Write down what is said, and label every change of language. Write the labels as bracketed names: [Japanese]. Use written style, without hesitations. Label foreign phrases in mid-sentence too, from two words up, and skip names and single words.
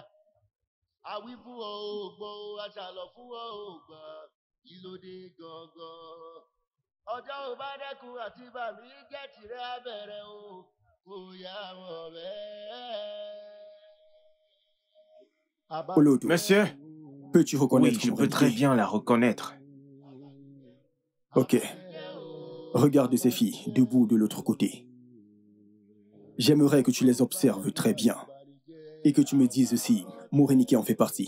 [Yoruba] Àwí fún ọ ò gbọ́, aṣàlọ̀ fún ọ ò gbà. Kí ló dé gangan? Ọjọ́ ò bá dẹ́kun àti bàmí jẹ́ tìrẹ abẹ̀rẹ̀ o, kò yá wọn bẹ́ẹ̀. Olodo, [French] Monsieur? peux-tu reconnaître Oui, je peux très bien la reconnaître. Ok. Regarde ces filles, debout de l'autre côté. J'aimerais que tu les observes très bien. Et que tu me dises si Morenike en fait partie.